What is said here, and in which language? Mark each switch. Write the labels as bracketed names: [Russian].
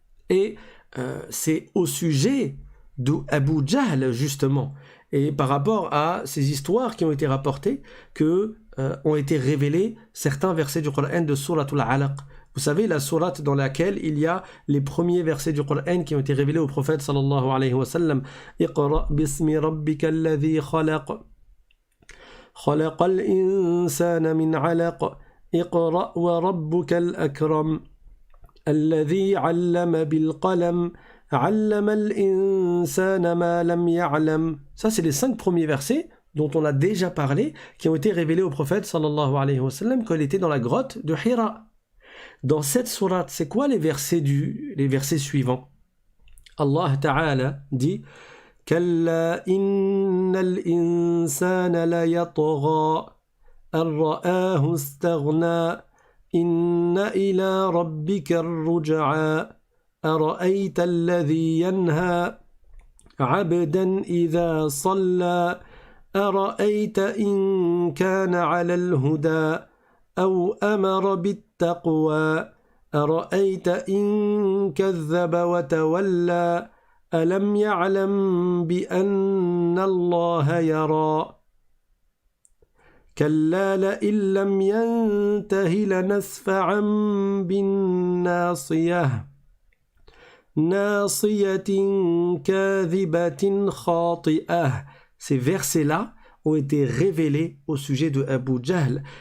[French] Et c'est au sujet d'Abu Jahl justement, et par rapport à ces histoires qui ont été rapportées que ont été révélés certains versets du Coran de Suratul Alaq. Vous savez, la sourate dans laquelle il y a les premiers versets du Coran qui ont été révélés au prophète sallallahu alayhi wa sallam. [Arabic] Iqra bismi rabbika alladhi khalaq. خلق الإنسان من علق اقرأ وربك الأكرم الذي علم بالقلم علم الإنسان ما لم يعلم. [French] Ça, c'est les 5 premiers versets dont on a déjà parlé, qui ont été révélés au prophète sallallahu alayhi wa sallam quand il était dans la grotte de Hira. Dans cette sourate, c'est quoi les versets suivants? Allah Ta'ala dit [Arabic] كلا إن الإنسان ليطغى أن رآه استغنى إن إلى ربك الرجعى أرأيت الذي ينهى عبدا إذا صلى أرأيت إن كان على الهدى أو أمر بالتقوى أرأيت إن كذب وتولى ألم يعلم بأن الله يرى كلا لئن لم ينته لنسفعا بالناصية ناصية كاذبة خاطئة. [French] Ces versets-là ont été révélés au sujet de Abu Jahl.